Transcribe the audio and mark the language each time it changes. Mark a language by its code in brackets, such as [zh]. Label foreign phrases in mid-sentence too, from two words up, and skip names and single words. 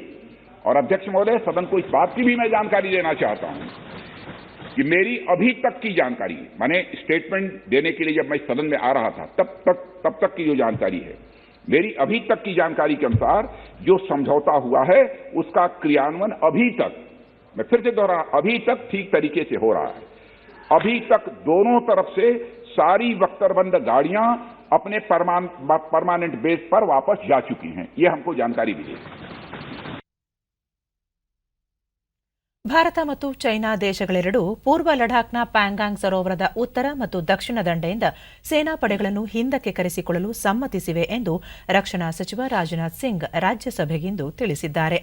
[hi] और अध्यक्ष महोदय, सदन को इस बात की भी मैं जानकारी देना चाहता हूं कि मेरी अभी तक की जानकारी, मैंने स्टेटमेंट देने के लिए जब मैं सदन में आ रहा था तब तक की जो जानकारी है, मेरी अभी तक की जानकारी के अनुसार जो समझौता हुआ है उसका क्रियान्वयन अभी तक, मैं फिर से दोहरा, अभी तक ठीक तरीके से हो रहा है. अभी तक दोनों तरफ से सारी बख्तरबंद गाड़ियां अपने [en] permanent base [hi] पर वापस जा चुकी हैं. ये हमको जानकारी मिली. [kn] ಭಾರತ ಮತ್ತು ಚೈನಾ ದೇಶಗಳೆರಡೂ ಪೂರ್ವ ಲಡಾಖ್ನ ಪ್ಯಾಂಗಾಂಗ್ ಸರೋವರದ ಉತ್ತರ ಮತ್ತು ದಕ್ಷಿಣ ದಂಡೆಯಿಂದ ಸೇನಾ ಪಡೆಗಳನ್ನು ಹಿಂದಕ್ಕೆ ಕರೆಸಿಕೊಳ್ಳಲು ಸಮ್ಮತಿಸಿವೆ ಎಂದು ರಕ್ಷಣಾ ಸಚಿವ ರಾಜನಾಥ್ ಸಿಂಗ್ ರಾಜ್ಯಸಭೆಗಿಂದು ತಿಳಿಸಿದ್ದಾರೆ.